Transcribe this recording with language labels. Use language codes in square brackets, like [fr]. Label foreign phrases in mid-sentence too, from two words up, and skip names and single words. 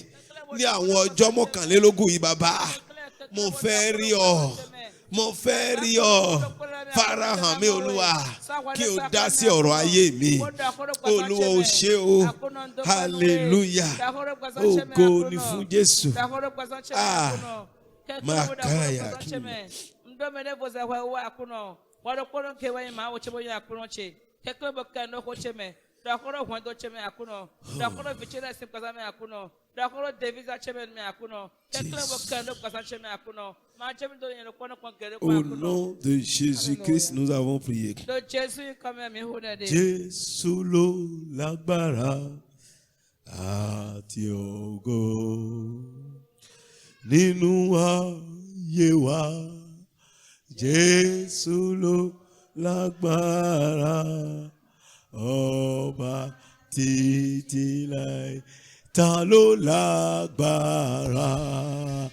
[yo] Ní àwọn ọjọ́ mọ́kànlélógún yìí bàbá. Mo fẹ́ rí ọ. Mo fẹ́ rí ọ. Farahàn mi Olúwa. Kí o dá sí ọ̀rọ̀ ayé mi. Olúwa o ṣé o. Hallelujah. Ògo ni fún Jésù. Ah, Makaya. Dakoro Wando Cheme Akuno, Dakoro Vichela Simpazame Akuno, Dakoro Devisa Chemen Me Akuno, Tekle Bokando Kasacheme Akuno, Machem do Yenokono Kongere. [fr] Au nom de Jésus-Christ, nous avons prié. [yo] Jésus lo lágbára àti ògo nínú ayé wa. Jésus lo lágbára. Ọba títí láé ta ló lágbára.